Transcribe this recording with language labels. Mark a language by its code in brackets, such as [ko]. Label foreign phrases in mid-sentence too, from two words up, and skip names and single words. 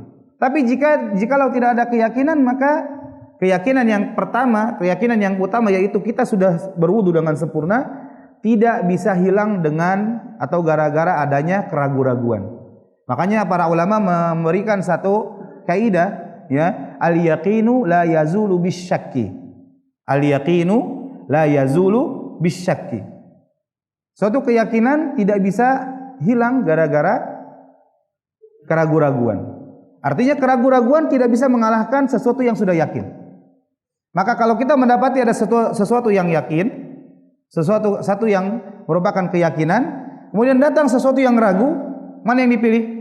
[id] Tapi jikalau tidak ada keyakinan, maka keyakinan yang utama yaitu kita sudah berwudu dengan sempurna tidak bisa hilang dengan atau gara-gara adanya keraguan-raguan. Makanya para ulama memberikan satu kaidah, ya, [ar] اليقين لا يزول بالشك. اليقين لا يزول بالشك. [id] Suatu keyakinan tidak bisa hilang gara-gara keraguan-raguan. Artinya keraguan-raguan tidak bisa mengalahkan sesuatu yang sudah yakin. Maka kalau kita mendapati ada sesuatu yang yakin, satu yang merupakan keyakinan, kemudian datang sesuatu yang ragu, mana yang dipilih?